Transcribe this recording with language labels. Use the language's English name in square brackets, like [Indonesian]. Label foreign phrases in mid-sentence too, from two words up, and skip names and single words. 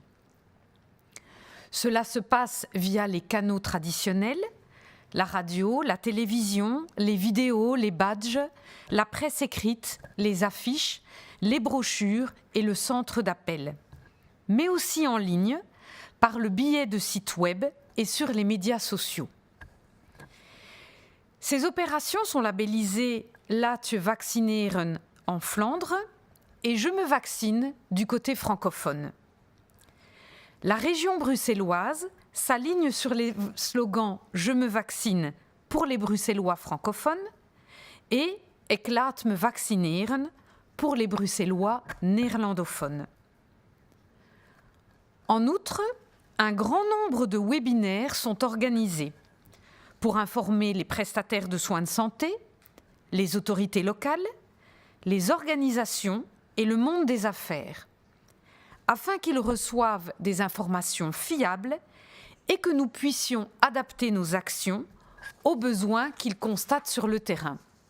[French] Cela se passe via les canaux traditionnels, la radio, la télévision, les vidéos, les badges, la presse écrite, les affiches, les brochures et le centre d'appel, mais aussi en ligne, par le biais de sites web et sur les médias sociaux. Ces opérations sont labellisées « [Dutch] Laat je vaccineren [French] » en Flandre et « Je me vaccine » du côté francophone. La région bruxelloise s'aligne sur les slogans « Je me vaccine » pour les Bruxellois francophones et « [Dutch] Ik laat me vaccineren [French] » pour les Bruxellois néerlandophones. En outre, un grand nombre de webinaires sont organisés pour informer les prestataires de soins de santé, les autorités locales, les organisations et le monde des affaires, afin qu'ils reçoivent des informations fiables et que nous puissions adapter nos actions aux besoins qu'ils constatent sur le terrain.